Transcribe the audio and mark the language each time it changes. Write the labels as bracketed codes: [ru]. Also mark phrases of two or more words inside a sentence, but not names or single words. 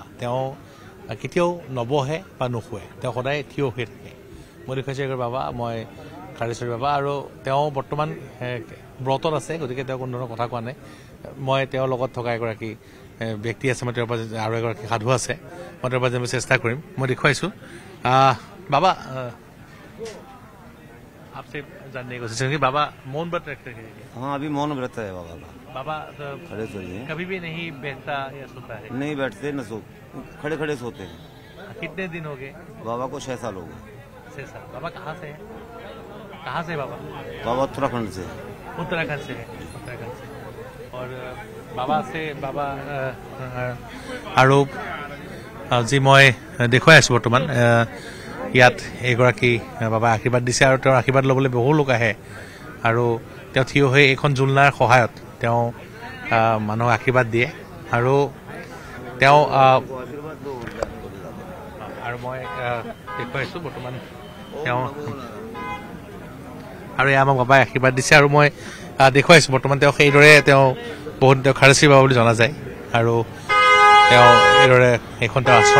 [as] তেওঁ কেতিয়াও নবহে বা নুশুৱে, তেওঁ সদায় থিয় হৈ থাকে। মই দেখুৱাইছোঁ এগৰাকী বাবা, মই খাৰেশ্বৰী বাবা, আৰু তেওঁ বৰ্তমান ব্ৰতত আছে, গতিকে তেওঁ কোনো ধৰণৰ কথা কোৱা নাই। মই তেওঁৰ লগত থকা এগৰাকী ব্যক্তি আছে, মই তেওঁৰ পৰা আৰু এগৰাকী সাধু আছে, মই তেওঁৰ পৰা জানিবলৈ চেষ্টা কৰিম। মই দেখুৱাইছোঁ [hi] बाबा आपसे जानने की कोशिश करेंगे। बाबा मौन व्रत रखते हैं? हाँ, अभी मौन व्रत है बाबा का। बाबा खड़े सोइए? कभी भी नहीं बैठता या सोता है? नहीं बैठते, न सो खड़े खड़े सोते हैं। कितने दिन हो गए बाबा को? 6 साल हो गए। 6 साल। बाबा कहाँ से है? कहाँ से बाबा? बाबा उत्तराखंड से। उत्तराखंड से है। उत्तराखंड से। और बाबा से बाबा आरोप जी मैं [as] দেখুৱাই আছোঁ বৰ্তমান ইয়াত এগৰাকী বাবা আশীৰ্বাদ দিছে আৰু তেওঁৰ আশীৰ্বাদ ল'বলৈ বহু লোক আহে আৰু তেওঁ থিয় হৈ এইখন জুলনাৰ সহায়ত তেওঁ মানুহক আশীৰ্বাদ দিয়ে আৰু তেওঁ আৰু মই দেখুৱাইছোঁ বৰ্তমান তেওঁ আৰু এয়া আমাক বাবাই আশীৰ্বাদ দিছে আৰু মই দেখুৱাইছোঁ বৰ্তমান তেওঁ সেইদৰে তেওঁ বহুত তেওঁ খাৰেশ্বৰী বাবা বুলি জনা যায় আৰু তেওঁ এইদৰে এইখন তেওঁৰ আশ্ৰম।